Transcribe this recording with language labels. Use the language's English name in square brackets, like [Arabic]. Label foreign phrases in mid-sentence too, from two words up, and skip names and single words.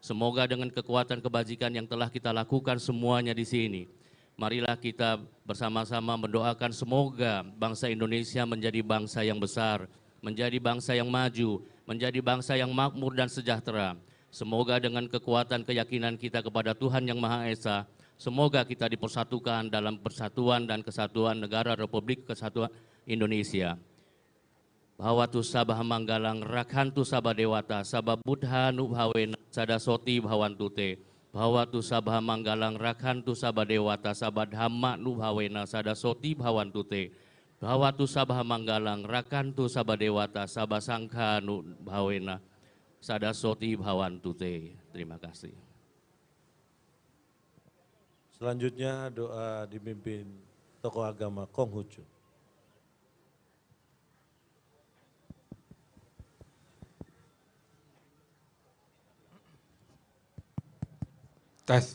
[Indonesian] Semoga dengan kekuatan kebajikan yang telah kita lakukan semuanya di sini, marilah kita bersama-sama mendoakan semoga bangsa Indonesia menjadi bangsa yang besar, menjadi bangsa yang maju, menjadi bangsa yang makmur dan sejahtera. Semoga dengan kekuatan keyakinan kita kepada Tuhan Yang Maha Esa, semoga kita dipersatukan dalam persatuan dan kesatuan negara Republik Kesatuan Indonesia. [Pali] Bhawatu sabah manggalang rakhantu sabah dewata sabah buddha nubhawena sadasoti bhawantute. Bhawatu sabah manggalang rakhantu sabah dewata sabah dhamma nubhawena sadasoti bhawantute. Bhawatu sabah manggalang rakhantu sabah dewata sabah sangha nubhawena sadasoti bhawantute. [Indonesian] Terima kasih. Selanjutnya doa dipimpin tokoh agama Konghucu. Tes.